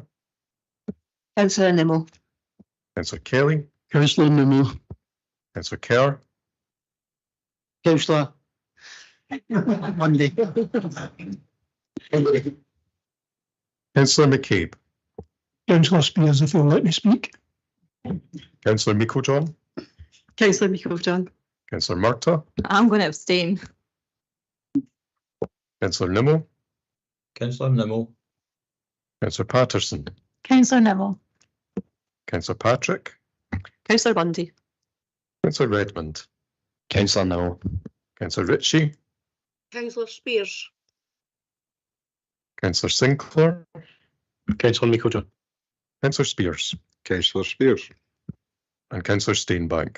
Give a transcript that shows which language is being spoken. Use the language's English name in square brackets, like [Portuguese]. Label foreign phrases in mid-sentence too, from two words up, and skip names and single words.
[English] Councillor Nimmo. Councillor Kelly. Councillor Nimmo. Councillor Kerr. Councillor Bundy. Councillor McCabe. Councillor Spears, if you'll let me speak. Councillor Meikle-John. Councillor Meikle-John. Councillor Murtagh. I'm going to abstain. Councillor Nimmo. Councillor Nimmo. Councillor Patterson. Councillor Neville. Councillor Patrick. Councillor Bundy. Councillor Redmond. Councillor Nimmo. Councillor Ritchie. Councillor Spears. Councillor Sinclair. Councillor Meikle-John. Councillor Spears. Councillor Spears. And Councillor Steenbank.